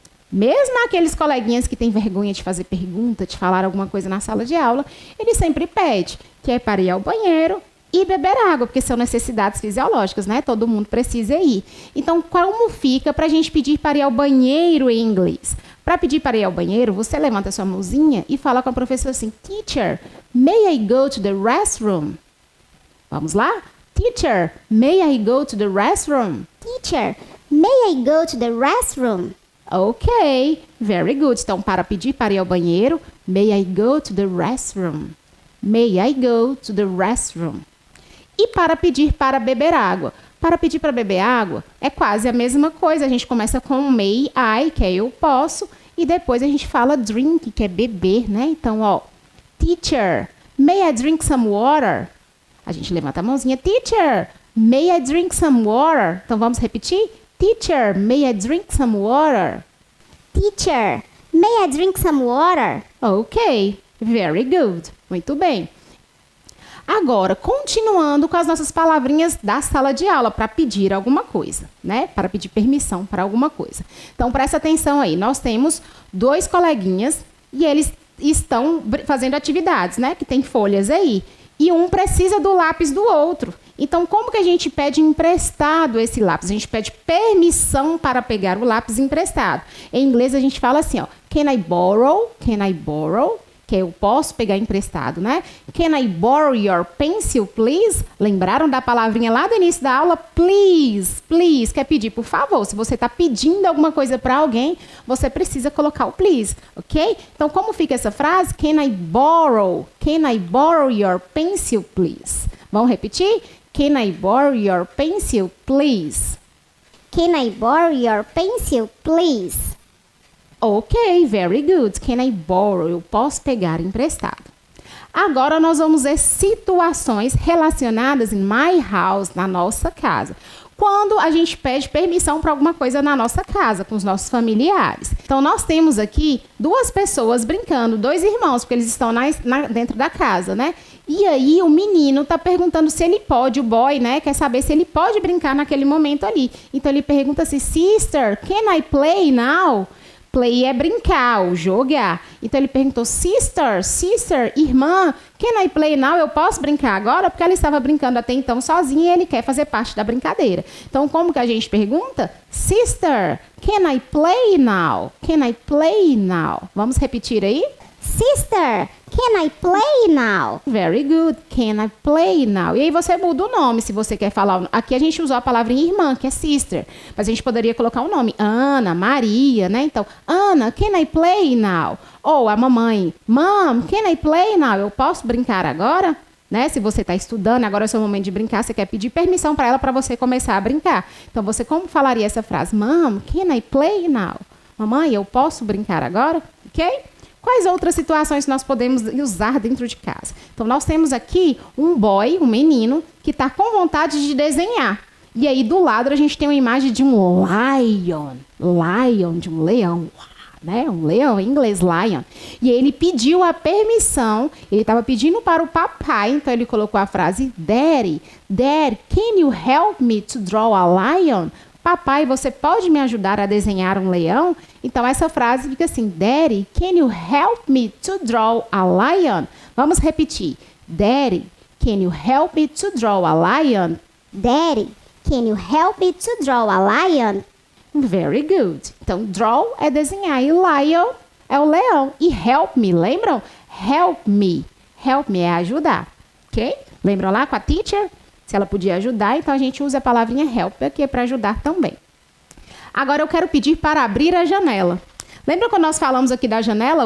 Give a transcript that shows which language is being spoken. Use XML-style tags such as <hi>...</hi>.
<pt>Mesmo aqueles coleguinhas que têm vergonha de fazer pergunta, de falar alguma coisa na sala de aula, ele sempre pede, que é para ir ao banheiro e beber água, porque são necessidades fisiológicas, né? Todo mundo precisa ir. Então, como fica para a gente pedir para ir ao banheiro em inglês? Para pedir para ir ao banheiro, você levanta sua mãozinha e fala com a professora assim,</pt> <en>Teacher, may I go to the restroom?</en> <pt>Vamos lá?</pt> <en>Teacher, may I go to the restroom? Teacher, may I go to the restroom? Ok, very good.</en> <pt>Então, para pedir para ir ao banheiro,</pt> <en>may I go to the restroom? May I go to the restroom?</en> <pt>E para pedir para beber água? Para pedir para beber água, é quase a mesma coisa. A gente começa com</pt> <en>may I,</en> <pt>que é eu posso, e depois a gente fala drink, que é beber, né?</pt> <en>Então, ó, Teacher, may I drink some water?</en> <pt>A gente levanta a mãozinha,</pt> <en>Teacher, may I drink some water?</en> <pt>Então, vamos repetir?</pt> <en>Teacher, may I drink some water? Teacher, may I drink some water? Ok, very good.</en> <pt>Muito bem. Agora, continuando com as nossas palavrinhas da sala de aula para pedir alguma coisa, né? Para pedir permissão para alguma coisa. Então, presta atenção aí. Nós temos 2 coleguinhas e eles estão fazendo atividades, né? Que tem folhas aí. E um precisa do lápis do outro. Então, como que a gente pede emprestado esse lápis? A gente pede permissão para pegar o lápis emprestado. Em inglês, a gente fala assim, ó.</pt> <en>Can I borrow? Can I borrow?</en> <pt>Que eu posso pegar emprestado, né?</pt> <en>Can I borrow your pencil, please?</en> <pt>Lembraram da palavrinha lá do início da aula? Please, please. Quer pedir, por favor. Se você está pedindo alguma coisa para alguém, você precisa colocar o please, ok? Então, como fica essa frase?</pt> <en>Can I borrow? Can I borrow your pencil, please?</en> <pt>Vamos repetir?</pt> <en>Can I borrow your pencil, please? Can I borrow your pencil, please? Ok, very good. Can I borrow?</en> <pt>Eu posso pegar emprestado. Agora nós vamos ver situações relacionadas em</pt> <en>my house,</en> <pt>na nossa casa. quando a gente pede permissão para alguma coisa na nossa casa, com os nossos familiares. Então, nós temos aqui 2 pessoas brincando, 2 irmãos, porque eles estão dentro da casa, né? E aí, o menino está perguntando se ele pode, o boy, né? Quer saber se ele pode brincar naquele momento ali. Então, ele pergunta assim,</pt> <en>Sister, can I play now?</en> <pt>Play é brincar, ou jogar. Então, ele perguntou, Sister, irmã,</pt> <en>can I play now?</en> <pt>Eu posso brincar agora? Porque ela estava brincando até então sozinha e ele quer fazer parte da brincadeira. Então, como que a gente pergunta?</pt> <en>Sister, can I play now? Can I play now?</en> <pt>Vamos repetir aí?</pt> <en>Sister, can I play now? Very good. Can I play now?</en> <pt>E aí você muda o nome, se você quer falar. Aqui a gente usou a palavra irmã, que é sister. Mas a gente poderia colocar o nome.</pt> <en>Ana, Maria,</en> <pt>né? Então,</pt> <en>Ana, can I play now?</en> <pt>Ou a mamãe,</pt> <en>Mom, can I play now?</en> <pt>Eu posso brincar agora? Né? Se você está estudando, agora é o seu momento de brincar, você quer pedir permissão para ela para você começar a brincar. Então, você como falaria essa frase?</pt> <en>Mom, can I play now?</en> <pt>Mamãe, eu posso brincar agora? Ok? Quais outras situações nós podemos usar dentro de casa? Então, nós temos aqui um boy, um menino, que está com vontade de desenhar. E aí, do lado, a gente tem uma imagem de um lion, de um leão, né? Um leão, em inglês, lion. E ele pediu a permissão, ele estava pedindo para o papai, então ele colocou a frase,</pt> <en>Daddy, can you help me to draw a lion?</en> <pt>Papai, você pode me ajudar a desenhar um leão? Então, essa frase fica assim,</pt> <en>Daddy, can you help me to draw a lion?</en> <pt>Vamos repetir.</pt> <en>Daddy, can you help me to draw a lion? Daddy, can you help me to draw a lion? Very good.</en> <pt>Então, draw é desenhar e lion é o leão.</pt> <en>E help me,</en> <pt>lembram?</pt> <en>Help me. Help me</en> <pt>é ajudar, ok? Lembram lá com a teacher? Se ela podia ajudar, então a gente usa a palavrinha help aqui para ajudar também. Agora eu quero pedir para abrir a janela. Lembra quando nós falamos aqui da janela?</pt>